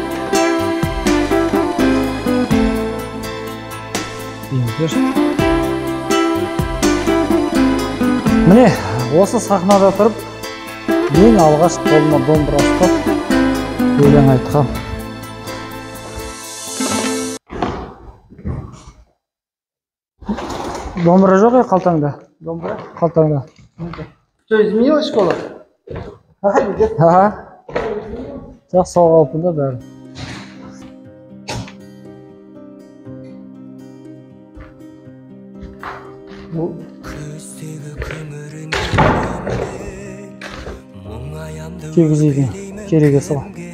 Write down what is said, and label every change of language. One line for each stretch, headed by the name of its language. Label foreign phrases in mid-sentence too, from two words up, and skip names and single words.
Kazakh: Міне, осы сахнада тұрып, ең алғаш қолыма домбыра ұстап өлең айтқам. Домбыра жоқ я қалтаңда? Домбыра? Қалтаңда.
Russian: Что, изменилась школа? Ага.
Kazakh: Жоқ, сол қалпында бәрі. Кегізейген, кереге сала.